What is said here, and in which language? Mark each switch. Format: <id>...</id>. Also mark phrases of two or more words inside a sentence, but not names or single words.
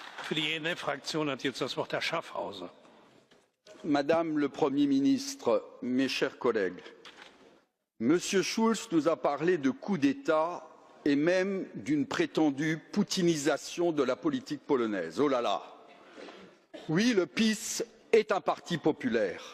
<de>Für die ENF-Fraktion hat jetzt das Wort Herr Schaffhauser.</de> <fr>Madame le Premier ministre, mes chers collègues, Monsieur Schulz nous a parlé de coup d'État et même d'une prétendue poutinisation de la politique polonaise. Oh là là! Oui, le PiS est un parti populaire.</fr>